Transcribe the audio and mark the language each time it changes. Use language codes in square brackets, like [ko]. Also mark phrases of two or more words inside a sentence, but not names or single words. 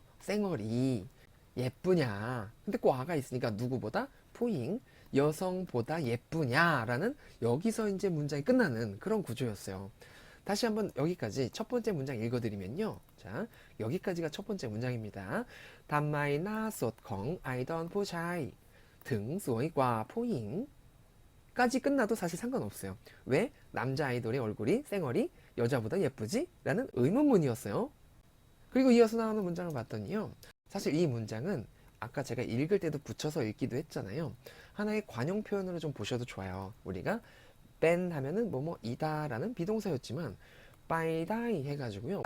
[ko] 생얼이 예쁘냐. 근데 꽈가 있으니까 누구보다 푸잉 여성보다 예쁘냐라는 여기서 이제 문장이 끝나는 그런 구조였어요. 다시 한번 여기까지 첫 번째 문장 읽어드리면요. 자, 여기까지가 첫 번째 문장입니다. [th] ทำไมหน้าสดของไอดอลผู้ชายถึงสวยกว่าผู้หญิง [ko] 까지 끝나도 사실 상관없어요. 왜? 남자 아이돌의 얼굴이 쌩얼이 여자보다 예쁘지? 라는 의문문이었어요. 그리고 이어서 나오는 문장을 봤더니요. 사실 이 문장은 아까 제가 읽을 때도 붙여서 읽기도 했잖아요. 하나의 관용 표현으로 좀 보셔도 좋아요. 우리가 뺀 하면은 뭐뭐이다 라는 비동사였지만 빠이다이 해가지고요.